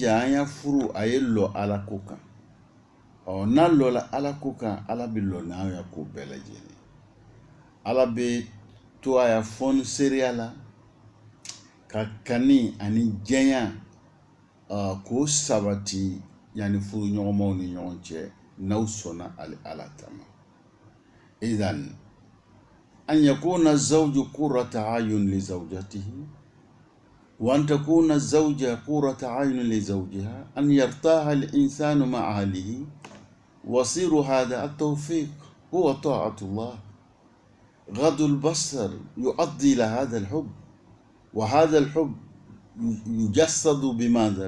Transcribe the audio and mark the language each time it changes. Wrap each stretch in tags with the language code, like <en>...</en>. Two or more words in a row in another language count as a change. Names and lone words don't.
<bm>an ya furu a ye lɔ Ala ko kan n'a lɔla Ala ko kan Ala bɛ lɔ n'an ya ko bɛɛ lajɛlen Ala bɛ to a ya fɔni seereya la ka kani ani jɛnya k'o sabati yani furu ɲɔgɔnmaw ni ɲɔgɔn cɛ n'aw sɔnna Ala ta ma</bm> <ar>إذن أن يكون الزوج قرة أعين لزوجته وأن تكون الزوجة قرة عين لزوجها أن يرتاح الإنسان مع أهله وصير هذا التوفيق هو طاعة الله غض البصر يؤدي إلى هذا الحب وهذا الحب يجسد بماذا؟</ar>